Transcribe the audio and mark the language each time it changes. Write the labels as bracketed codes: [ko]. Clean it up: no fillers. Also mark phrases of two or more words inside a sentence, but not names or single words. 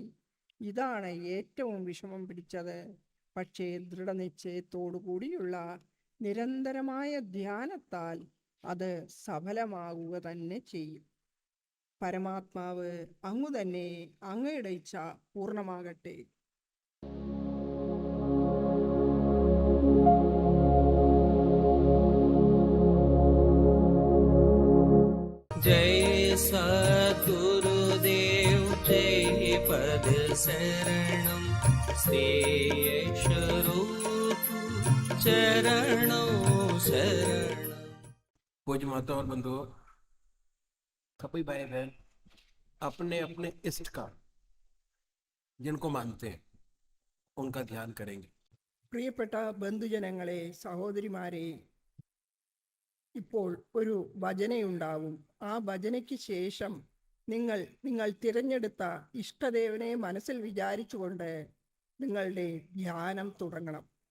[ml] ഇതാണ് ഏറ്റവും വിഷമം പിടിച്ചത്. പക്ഷേ ദൃഢനിശ്ചയത്തോടു കൂടിയുള്ള നിരന്തരമായ ധ്യാനത്താൽ അത് സഫലമാകുക തന്നെ ചെയ്യും. പരമാത്മാവ് അങ്ങു തന്നെ, അങ്ങയുടെ ഇച്ഛ പൂർണ്ണമാകട്ടെ. [hi] जय सद्गुरुदेव जय पद शरणं श्री स्वरूप चरणों शरणं। पूज्य माता और बंधुओं, सभी भाई बहन अपने अपने इष्ट का जिनको मानते हैं उनका ध्यान करेंगे। [ml] പ്രിയപ്പെട്ട ബന്ധുജനങ്ങളെ, സഹോദരിമാരെ, ഇപ്പോൾ ഒരു ഭജനയുണ്ടാവും. ആ ഭജനയ്ക്ക് ശേഷം നിങ്ങൾ തിരഞ്ഞെടുത്ത ഇഷ്ടദേവനെ മനസ്സിൽ വിചാരിച്ചുകൊണ്ട് നിങ്ങളുടെ ധ്യാനം തുടങ്ങണം.